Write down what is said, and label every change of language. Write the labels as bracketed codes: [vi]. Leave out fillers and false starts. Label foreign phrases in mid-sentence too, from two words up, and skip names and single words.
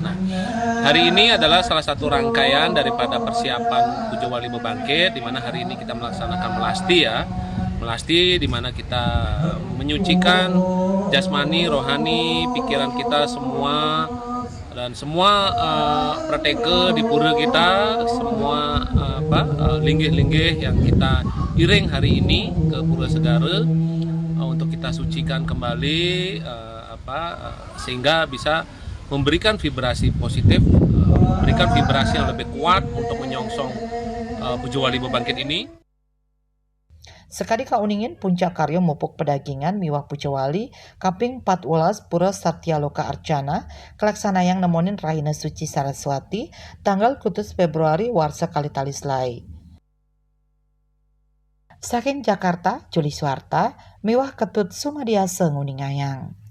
[id] Nah, hari ini adalah salah satu rangkaian daripada persiapan Puja Wali bebangkit, di mana hari ini kita melaksanakan melasti di mana kita menyucikan jasmani, rohani, pikiran kita semua dan semua prateke di pura kita, semua linggih-linggih yang kita iring hari ini ke Pura Segara untuk kita sucikan kembali sehingga bisa memberikan vibrasi positif memberikan vibrasi yang lebih kuat untuk menyongsong Pujawali Bebangkit ini. [ban] Sekali kauningin puncak karya mupuk pedagingan miwah Pujawali kaping 14 Pura Satya Loka Arjana kelaksanayang nemonin Raina Suci Saraswati tanggal 1 Februari warsa Kalitalislai. Saking Jakarta, Juli Suarta, miwah Ketut Sumadiasa nguningayang.